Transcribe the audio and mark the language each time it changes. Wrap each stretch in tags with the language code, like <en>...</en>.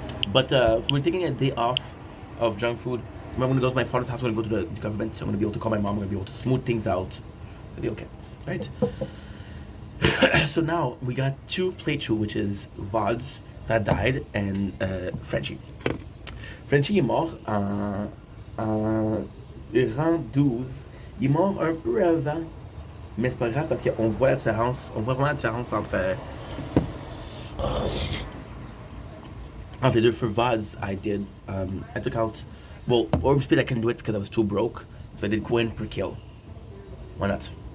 <en>But so we're taking a day off of junk food. I'm gonna go to my father's house. I'm gonna go to the government. So I'm gonna be able to call my mom. I'm gonna be able to smooth things out. It'll be okay, right? So now we got 2 playthrough, which is VODs that died and Frenchie.</en> <fr>Frenchie est mort en rang 12. Il est mort un peu avant Mais c'est pas grave parce qu'on voit la différence, on voit vraiment la différence entre les deux.</fr> <en>For VODs, I took out, well, orb speed I couldn't do it because I was too broke, so I did coin per kill. Why not?</en>